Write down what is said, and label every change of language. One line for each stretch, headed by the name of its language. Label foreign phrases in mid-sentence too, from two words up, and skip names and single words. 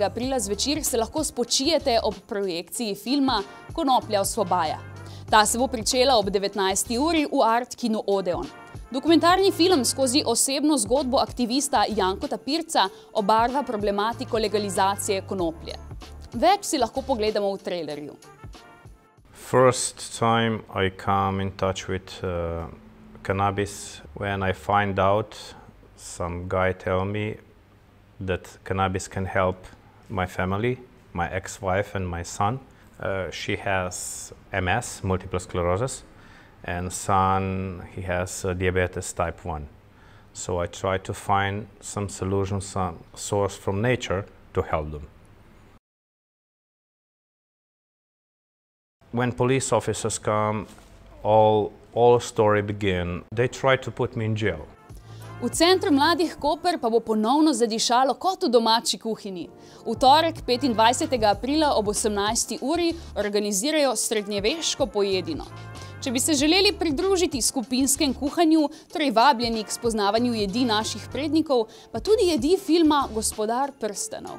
Slovenian: aprila zvečer se lahko spočijete ob projekciji filma Konoplja osvobaja. Ta se bo pričela ob 19. uri v Art kinu Odeon. Dokumentarni film skozi osebno zgodbo aktivista Jankota Pirca obarva problematiko legalizacije konoplje. Več si lahko pogledamo v trailerju.
English: First time I come in touch with cannabis when I find out some guy tell me that cannabis can help my family, my ex-wife and my son. She has MS, multiple sclerosis, and son, he has diabetes type 1. So I try to find some solution, some source from nature to help them. When police officers come, all story begin. They try to put me in jail.
Slovenian: V Centru mladih Koper pa bo ponovno zadišalo kot v domači kuhinji. V torek 25. aprila ob 18. uri organizirajo srednjeveško pojedino. Če bi se želeli pridružiti skupinskem kuhanju, torej vabljeni k spoznavanju jedi naših prednikov, pa tudi jedi filma Gospodar prstanov.